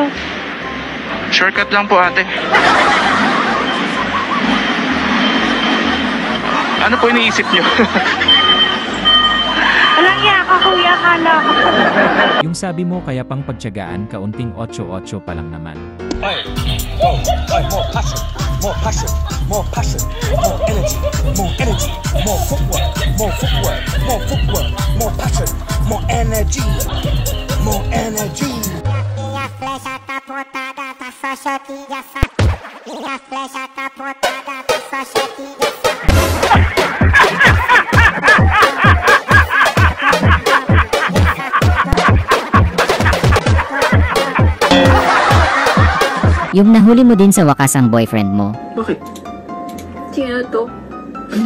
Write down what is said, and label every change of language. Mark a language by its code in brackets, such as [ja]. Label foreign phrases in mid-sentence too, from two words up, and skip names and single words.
[tl] Shortcut lang po, ate. Ano po iniisip nyo? Walang iya ka kuya, kala ko. Yung sabi mo kaya pang pagtiyagaan, kaunting 8-8 pa lang naman. [en] More passion, more passion, more energy, more energy, more footwork, more footwork, more footwork, more passion, more energy, more energy. [pt] Minha flecha tá apontada, tá só choque de assato. Minha flecha tá apontada, tá só choque de [tl] Yung nahuli mo din sa wakas ang boyfriend mo. Bakit? Sino to? Ano?